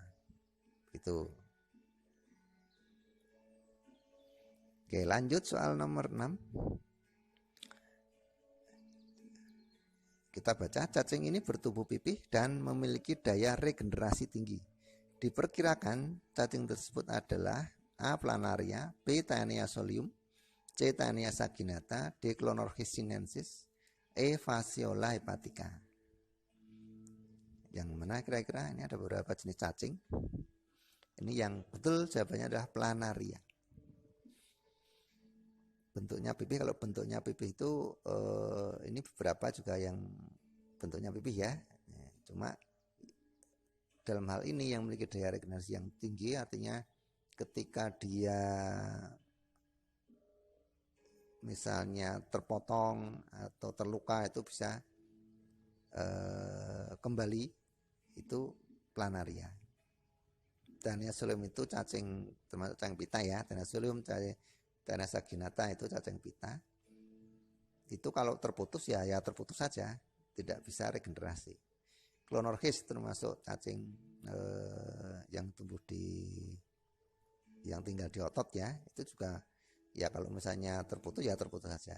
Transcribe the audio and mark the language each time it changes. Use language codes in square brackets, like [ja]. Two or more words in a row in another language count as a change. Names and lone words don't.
[id] Itu. Oke, lanjut soal nomor 6. Kita baca, cacing ini bertubuh pipih dan memiliki daya regenerasi tinggi. Diperkirakan cacing tersebut adalah A. Planaria, B. Taenia solium, C. Taenia saginata, D. Clonorchis sinensis, E. Fasciola hepatica. Yang mana kira-kira? Ini ada beberapa jenis cacing. Ini yang betul jawabannya adalah planaria. Bentuknya pipih, kalau bentuknya pipih itu ini beberapa juga yang bentuknya pipih ya. Cuma dalam hal ini yang memiliki daya regenerasi yang tinggi, artinya ketika dia misalnya terpotong atau terluka itu bisa kembali, itu planaria. Taenia solium itu cacing, termasuk cacing pita ya. Taenia solium, Taenia saginata itu cacing pita. Itu kalau terputus ya terputus saja, tidak bisa regenerasi. Clonorchis termasuk cacing yang tumbuh yang tinggal di otot ya, itu juga ya kalau misalnya terputus ya terputus saja.